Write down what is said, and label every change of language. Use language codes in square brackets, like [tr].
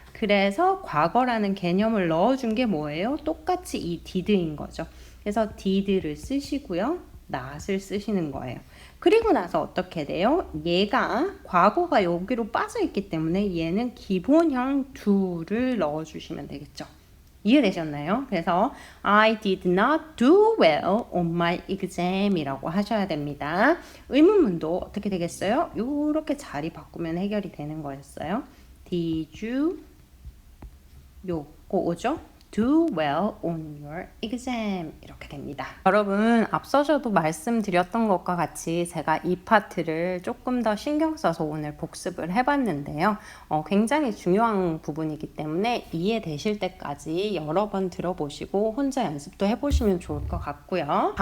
[ko] 그래서 과거라는 개념을 넣어준 게 뭐예요? 똑같이 이 did인 거죠. 그래서 did를 쓰시고요. not을 쓰시는 거예요. 그리고 나서 어떻게 돼요? 얘가 과거가 여기로 빠져 있기 때문에 얘는 기본형 do를 넣어주시면 되겠죠. 이해되셨나요? 그래서 [en] I did not do well on my exam이라고 [ko] 하셔야 됩니다. 의문문도 어떻게 되겠어요? 요렇게 자리 바꾸면 해결이 되는 거였어요. [en] Did you [ko] 요거 오죠? [en] Do well on your exam [ko] 이렇게 됩니다. 여러분 앞서서도 말씀드렸던 것과 같이 제가 이 파트를 조금 더 신경 써서 오늘 복습을 해봤는데요. 굉장히 중요한 부분이기 때문에 이해되실 때까지 여러 번 들어보시고 혼자 연습도 해보시면 좋을 것 같고요.